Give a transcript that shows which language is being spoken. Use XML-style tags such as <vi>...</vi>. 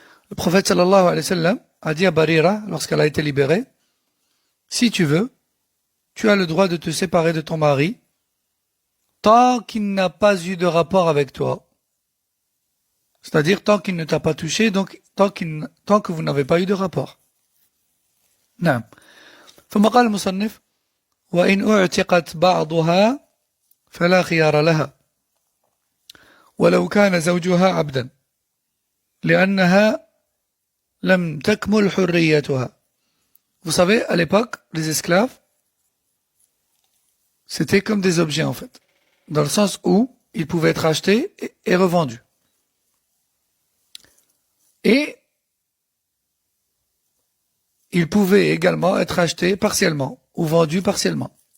<fr>Le prophète</fr> <ar>sallallahu alayhi wa sallam</ar> <fr>a dit à Barira, lorsqu'elle a été libérée, si tu veux, tu as le droit de te séparer de ton mari tant qu'il n'a pas eu de rapport avec toi. C'est-à-dire tant qu'il ne t'a pas touché, donc tant que vous n'avez pas eu de rapport. Non.</fr> <ar>ثم قال المصنف وإن أعتقت بعضها فلا خيار لها ولو كان زوجها عبدا لأنها لم تكمل حريتها.</ar> <fr>Vous savez, à l'époque, les esclaves, c'était comme des objets en fait, dans le sens où ils pouvaient être achetés et revendus. Et il pouvait également être acheté partiellement ou vendu partiellement.</fr>